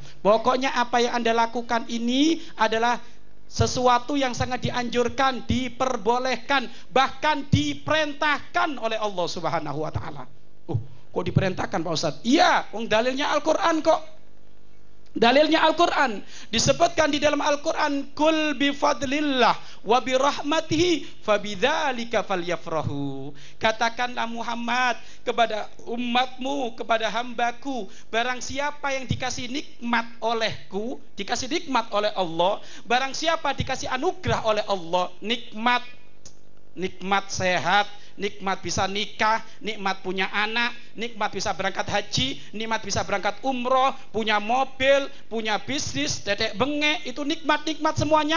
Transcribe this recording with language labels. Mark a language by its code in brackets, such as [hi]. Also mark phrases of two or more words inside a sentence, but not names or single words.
[id] Pokoknya apa yang Anda lakukan ini adalah sesuatu yang sangat dianjurkan, diperbolehkan, bahkan diperintahkan oleh Allah [ar] سبحانه وتعالى. [id] Kok diperintahkan Pak Ustadz? Iya, dalilnya Al-Quran kok. Dalilnya Al-Quran. Disebutkan di dalam Al-Quran, [ar] قل بفضل الله وبرحمته فبذلك فليفرحوا. [id] Katakanlah Muhammad kepada umatmu, kepada hambaku, barang siapa yang dikasih nikmat olehku, dikasih nikmat oleh Allah, barang siapa dikasih anugerah oleh Allah, nikmat nikmat sehat, nikmat bisa nikah, nikmat punya anak, nikmat bisa berangkat haji, nikmat bisa berangkat umroh, punya mobil, punya bisnis, tetek bengek, itu nikmat-nikmat semuanya.